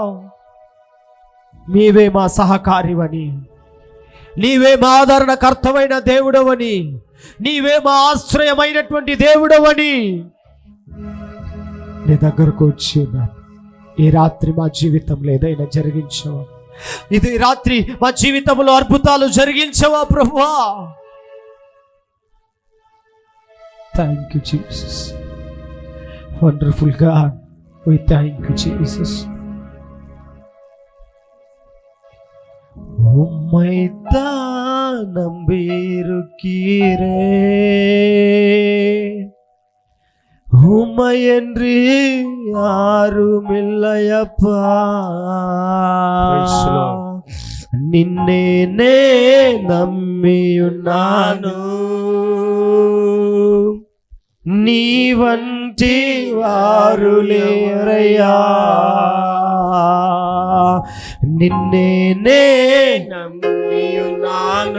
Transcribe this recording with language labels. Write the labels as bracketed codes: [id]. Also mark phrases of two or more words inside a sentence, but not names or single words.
[te] నీవే మా సహకారివని, నీవే మా ఆదరణకర్తమైన దేవుడవని, నీవే మా ఆశ్రయమైనటువంటి దేవుడవని నీ దగ్గరకు వచ్చి ఉన్నాను. ఈ రాత్రి మా జీవితంలో ఏదైనా జరిగించవా? ఇది రాత్రి మా జీవితంలో అద్భుతాలు జరిగించవా ప్రభువా? [en] Thank you Jesus. Wonderful God, we thank you Jesus. [ta] உம்மைத்தா நம்பியிருக்கிறே, உம்மையன்றி யாருமில்லையப்பா. [te] నిన్నే నమ్మియున్నాను, నీ వంటి వారు లేరయ్యా. నిన్నే నమ్మియున్నాను.